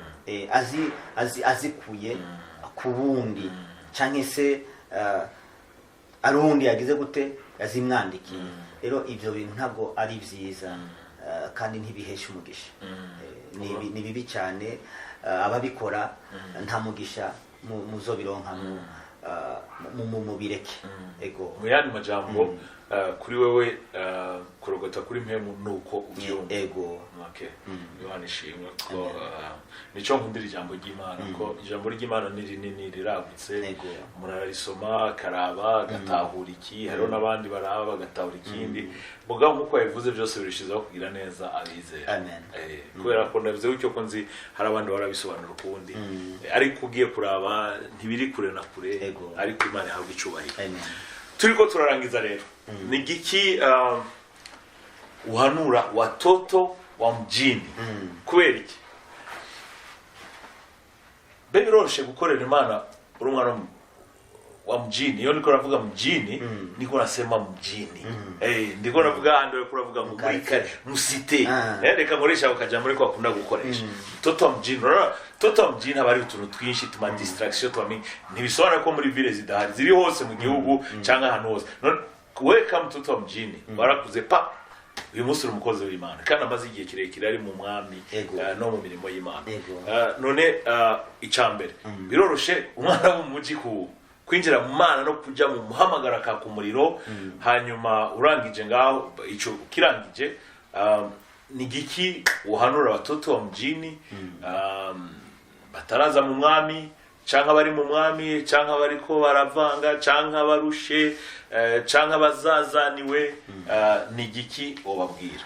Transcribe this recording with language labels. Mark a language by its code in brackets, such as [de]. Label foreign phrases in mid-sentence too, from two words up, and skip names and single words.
[rn] azikuye ku bundi cyangwa se arundi yagize gute yazimwandikiye rero ibyo bintu ntabwo ari byiza kandi ntibihesha umugisha ni bibi cyane ababikora nta mugisha muzobironka mu bireke ego mu yandi majambo kuri wewe kurogota kuri mpemu nuko ubyumva ego okay Yohana ishimwe ko nico nkundira ijambo ry'Imana ko ijambo ry'Imana ni rinini riragutse murarisoma karaba gatahura iki hariho nabandi baraba bagatahura ikindi mugabo nkuko yavuze byose birishizaho kugira neza abizera amen kubera ko ndavuze ucyo ko nzi hari abandi barabisobanura ukundi ariko ugiye kuraba ntibiri kure na kure ariko Imana ihabwa icubahiro amen turiko turarangiza rero ni giki uhanura [sw] watoto wa mjini [rn] kubera iki biroroshe gukorera Imana uri umwana [sw] wa mjini. Hiyo niko navuga mjini, niko nasema mjini. [rn] Ndiko navuga hando niko navuga muri musite. Reka nkoresha ukajambo ko akunda gukoresha. [sw] Toto mjini, toto mjini [rn] abari utuntu twinshi tuma distraction twami ntibisobanura ko muri ville zidahari ziri hose mu gihugu cyangwa ahantu hose. [sw] Welcome toto mjini. [rn] Barakuze pa uyu munsi umukozi w'Imana kandi amaze igihe kirekire ari mu mwami no mu mirimo y'Imana. None icambere biroroshe umwana wo mujyi kwinjira mu Mana no kujya mu muhamagara ka ku muriro, hanyuma urangije ngaho ico kirangije ni giki uhanura abatoto [sw] wa mjini [rn] bataraza mu mwami canka bari mu mwami canka bariko baravanga canka barushe canka bazazaniwe, ni giki obabwira?